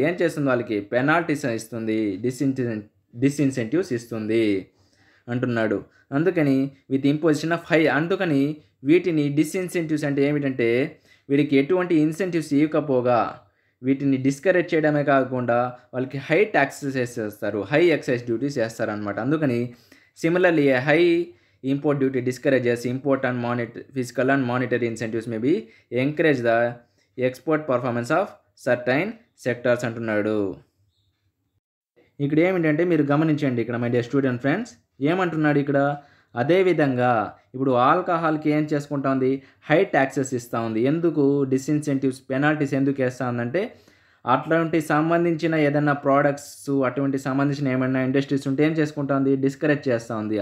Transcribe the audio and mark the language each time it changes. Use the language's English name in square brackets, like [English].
[Telugu] ఏం చేస్తుంది, వాళ్ళకి పెనాల్టీస్ ఇస్తుంది, డిస్ఇన్సెంటివ్స్ ఇస్తుంది అంటున్నాడు. అందుకని [English] with imposition of high, [Telugu] అందుకని వీటిని డిస్ఇన్సెంటివ్స్ అంటే ఏమిటంటే వీడికి ఎటువంటి ఇన్సెంటివ్స్ ఇవ్వకపోగా వీటిని డిస్కరేజ్ చేయడమే కాకుండా వాళ్ళకి హై ట్యాక్సెస్ వేసేస్తారు, హై ఎక్సైజ్ డ్యూటీస్ వేస్తారనమాట. అందుకని [English] similarly high import duty discourages import and physical and monetary incentives may be encourage the export performance of certain sectors [Telugu] అంటున్నాడు. ఇక్కడ ఏమిటంటే మీరు గమనించండి, ఇక్కడ మై డియర్ స్టూడెంట్ ఫ్రెండ్స్ ఏమంటున్నాడు ఇక్కడ, అదేవిధంగా ఇప్పుడు ఆల్కహాల్కి ఏం చేసుకుంటా ఉంది, హై ట్యాక్సెస్ ఇస్తూ ఉంది. ఎందుకు, డిస్ఇన్సెంటివ్స్ పెనాల్టీస్ ఎందుకు వేస్తూ ఉందంటే అటువంటి సంబంధించిన ఏదైనా ప్రోడక్ట్స్ అటువంటి సంబంధించిన ఏమైనా ఇండస్ట్రీస్ ఉంటే ఏం చేసుకుంటా ఉంది, డిస్కరేజ్ చేస్తూ ఉంది.